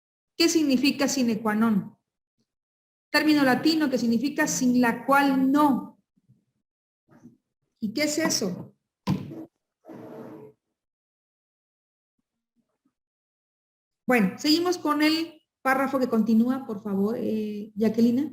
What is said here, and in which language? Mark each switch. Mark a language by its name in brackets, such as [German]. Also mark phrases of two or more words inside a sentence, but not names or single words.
[Spanish] ¿Qué significa [Latin] sine qua non? [Spanish] Término latino que significa sin la cual no. ¿Y qué es eso? Bueno, seguimos con el párrafo que continúa, por favor, Jacqueline.